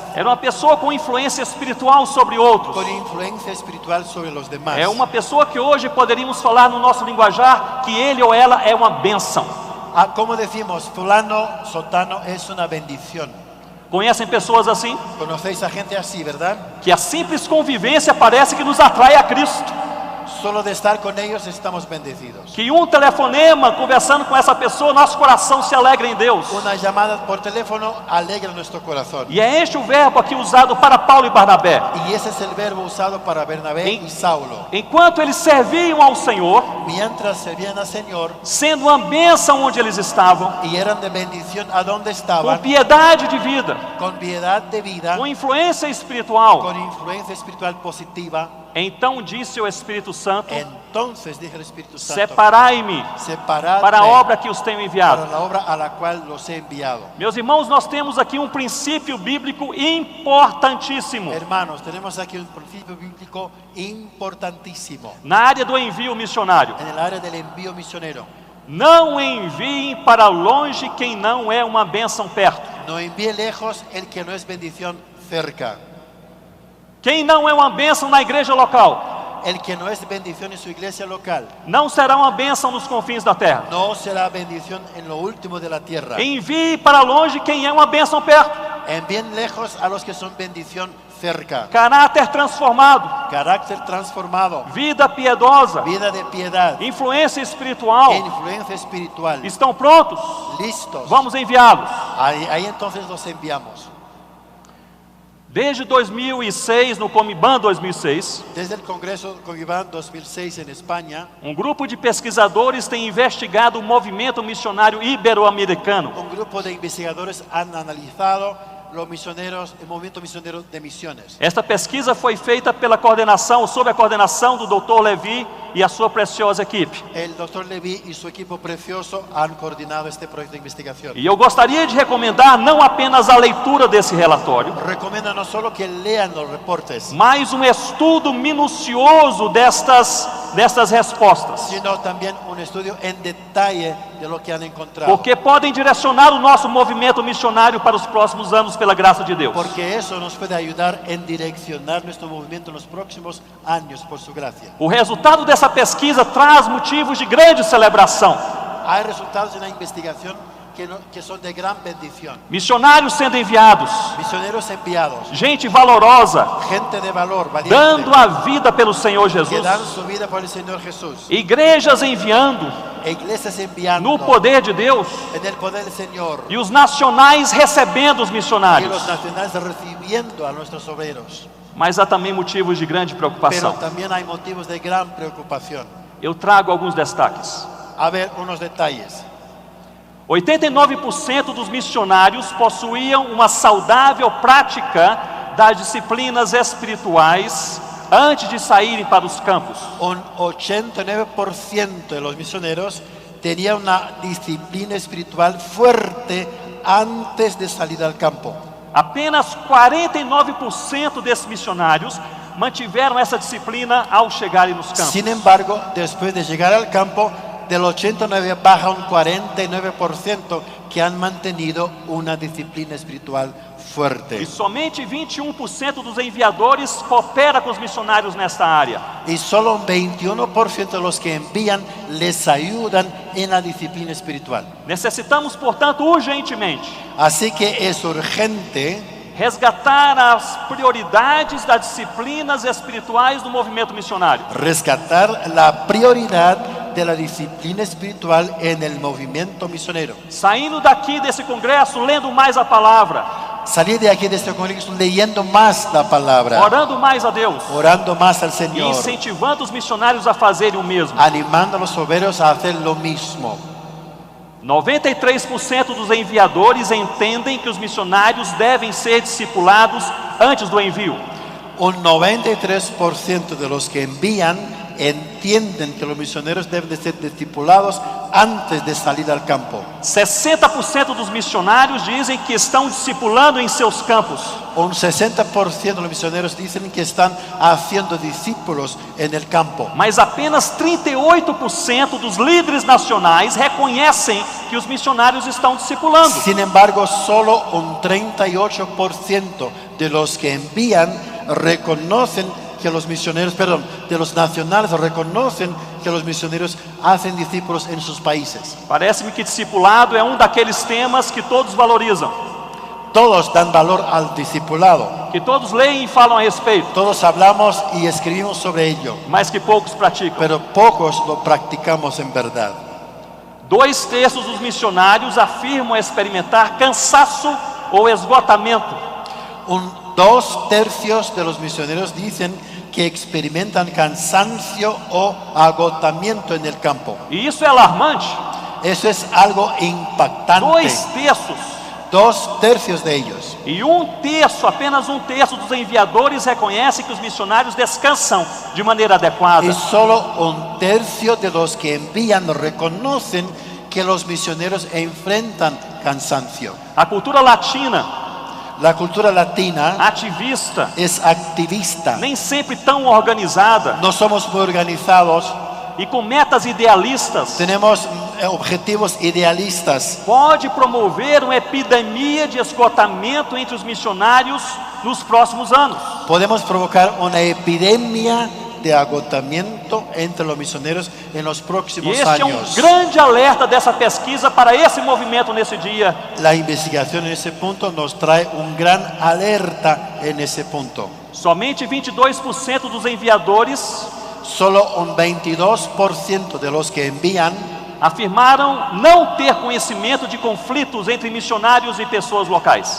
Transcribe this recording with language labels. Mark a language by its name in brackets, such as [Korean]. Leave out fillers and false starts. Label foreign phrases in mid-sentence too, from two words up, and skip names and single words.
[Portuguese] era uma pessoa com influência espiritual sobre outros. [Spanish] con influencia espiritual sobre los demás. [Portuguese] É uma pessoa que hoje poderíamos falar no nosso linguajar que ele ou ela é uma bênção. [Spanish] Como decimos, fulano, sotano es una bendición. [Portuguese] Conhecem pessoas assim? [Spanish] Conocéis a gente así, ¿verdad? [Portuguese] Que a simples convivência parece que nos atrai a Cristo. [Spanish] Solo de estar con ellos estamos bendecidos. [Portuguese] Que um telefonema conversando com essa pessoa, nosso coração se alegra em Deus. [Spanish] Una llamada por teléfono alegra nuestro corazón. [Portuguese] E é este o verbo aqui usado para Paulo e Barnabé. [Spanish] Y ese es el verbo usado para Bernabé y Saulo. [Portuguese] Enquanto eles serviam ao Senhor, [Spanish] Mientras servían al Señor [Portuguese] sendo uma bênção onde eles estavam, [Spanish] y eran de bendición a donde [Portuguese] com [Spanish] estaban, [Portuguese] piedade de vida, [Spanish] con piedad de vida, [Portuguese] com influência espiritual, [Spanish] con influencia espiritual positiva, [Portuguese] então disse o Espírito Santo: [Spanish] entonces dijo el Espíritu Santo, [Portuguese] separai-me [Spanish] separadme [Portuguese] para a obra que os tenho [Spanish] para [Portuguese] enviado. [Spanish] la obra a la cual los he enviado. [Portuguese] Meus irmãos, nós temos aqui um princípio bíblico importantíssimo [Spanish] Hermanos, tenemos aquí un principio bíblico importantísimo [Portuguese] na área do envio missionário. [Spanish] en el área del envío misionero. [Portuguese] Não enviem para longe quem não é uma bênção perto. [Spanish] No envíe lejos el que no es bendición cerca. [Portuguese] Quem não é uma bênção na igreja local, [Spanish] el que no es bendición en su iglesia local, [Portuguese] não será uma bênção nos confins da terra. [Spanish] no será bendición en lo último de la tierra. [Portuguese] Envie para longe quem é uma bênção perto. [Spanish] Envíen lejos a los que son bendición cerca. [Portuguese] Caráter transformado, [Spanish] Carácter transformado, [Portuguese] vida piedosa, [Spanish] vida de piedad, [Portuguese] influência espiritual. [Spanish] influencia espiritual. [Portuguese] Estão prontos? [Spanish] Listos. [Portuguese] Vamos enviá-los. [Spanish] Ahí entonces los enviamos. [Portuguese] Desde 2006, no Comiban 2006, [Spanish] Desde el Congreso Comiban 2006 en España, [Portuguese] grupo de pesquisadores tem investigado o movimento missionário ibero-americano. [Spanish] un grupo de investigadores han analizado los misioneros, el movimiento misionero de misiones. [Portuguese] Esta pesquisa foi feita sob a coordenação do Dr. Levi e a sua preciosa equipe. [Spanish] El doctor Levi y su equipo precioso han coordinado este proyecto de investigación. [Portuguese] E eu gostaria de recomendar não apenas a leitura desse relatório, [Spanish] Recomienda no solo que lean los reportes, [Portuguese] mas estudo minucioso destas respostas, [Spanish] sino también un estudio en detalle de lo que han encontrado. [Portuguese] porque podem direcionar o nosso movimento missionário para os próximos anos pela graça de Deus. [Spanish] Porque eso nos puede ayudar en direccionar nuestro movimiento en los próximos años por su gracia. [Portuguese] O resultado dessa pesquisa traz motivos de grande celebração. [Spanish] Hay resultados en la investigación que son de gran bendición. [Portuguese] Missionários sendo enviados, [Spanish] Misioneros enviados, [Portuguese] gente valorosa, [Spanish] gente de valor, valiente, [Portuguese] dando a vida pelo Senhor que Jesus. [Spanish] dan su vida por el Señor Jesús. [Portuguese] Igrejas enviando [Spanish] Iglesias enviando [Portuguese] no poder de Deus [Spanish] en el poder del Señor. [Portuguese] e os nacionais recebendo os [Spanish] Y [Portuguese] missionários. [Spanish] los nacionales recibiendo a nuestros obreros. [Portuguese] Mas há também motivos de grande [Spanish] Pero [Portuguese] preocupação. [Spanish] también hay motivos de gran preocupación. [Portuguese] Eu trago alguns destaques. [Spanish] A ver, unos detalles. [Portuguese] 89% dos missionários possuíam uma saudável prática das disciplinas espirituais antes de saírem para os campos. [Spanish] Un 89% de los misioneros tenían una disciplina espiritual fuerte antes de salir al campo. [Portuguese] Apenas 49% desses missionários mantiveram essa disciplina ao chegarem nos campos. [Spanish] Sin embargo, después de llegar al campo, del 89 baja un 49% que han mantenido una disciplina espiritual [Portuguese] E [Spanish] fuerte. [Portuguese] somente 21% dos enviadores coopera com os missionários nesta área. [Spanish] Y solo un 21% de los que envían les ayudan en la disciplina espiritual. [Portuguese] Necessitamos, portanto, urgentemente [Spanish] Así que es urgente [Portuguese] resgatar as prioridades das disciplinas espirituais do movimento missionário. [Spanish] rescatar la prioridad de la disciplina espiritual en el movimiento misionero. [Portuguese] Saindo daqui desse congresso, lendo mais a palavra, [Spanish] Salir de aquí de este congreso leyendo más la palabra, [Portuguese] orando mais a Deus [Spanish] orando más al [Portuguese] e [Spanish] Señor, [Portuguese] incentivando os missionários a fazerem o mesmo. [Spanish] animando a los obreros a hacer lo mismo. [Portuguese] 93% dos enviadores entendem que os missionários devem ser discipulados antes do envio. [Spanish] Un 93% de los que envían entienden que los misioneros deben de ser discipulados antes de salir al campo. [Portuguese] 60% dos missionários dizem que estão discipulando em seus campos. [Spanish] Un 60% de los misioneros dicen que están haciendo discípulos en el campo. [Portuguese] Mas apenas 38% dos líderes nacionais reconhecem que os missionários estão discipulando. [Spanish] Sin embargo, solo un 38% de los que envían reconocen que los misioneros, de los nacionales reconocen que los misioneros hacen discípulos en sus países. [Portuguese] Parece-me que discipulado é daqueles temas que todos valorizam, [Spanish] Todos dan valor al discipulado. [Portuguese] que todos leem e falam a respeito, [Spanish] Todos hablamos y escribimos sobre ello, [Portuguese] mas que poucos praticam. [Spanish] pero pocos lo practicamos en verdad. [Portuguese] 2/3 dos missionários afirmam experimentar cansaço ou esgotamento. [Spanish] 2/3 de los misioneros dicen que experimentan cansancio o agotamiento en el campo. [Portuguese] E isso é alarmante. [Spanish] Eso es algo impactante. 2/3. 2/3 de ellos. [Portuguese] E apenas 1/3 dos enviadores reconhece que os missionários descansam de maneira adequada. [Spanish] Y solo 1/3 de los que envían reconocen que los misioneros enfrentan cansancio. [Portuguese] A cultura latina, [Spanish] La cultura latina [Portuguese] ativista, [Spanish] es activista. [Portuguese] nem sempre tão organizada [Spanish] No somos muy organizados. [Portuguese] e com metas idealistas, [Spanish] Tenemos objetivos idealistas. [Portuguese] pode promover uma epidemia de esgotamento entre os missionários nos próximos anos. [Spanish] Podemos provocar una epidemia de agotamiento entre los misioneros en los [Portuguese] E [Spanish] próximos [Portuguese] este é [Spanish] años. [Portuguese] grande alerta dessa pesquisa para esse movimento nesse dia. [Spanish] La investigación en ese punto nos trae un gran alerta en ese punto. [Portuguese] Somente 22% dos enviadores [Spanish] Solo un 22% de los que envían [Portuguese] afirmaram não ter conhecimento de conflitos entre missionários e pessoas locais.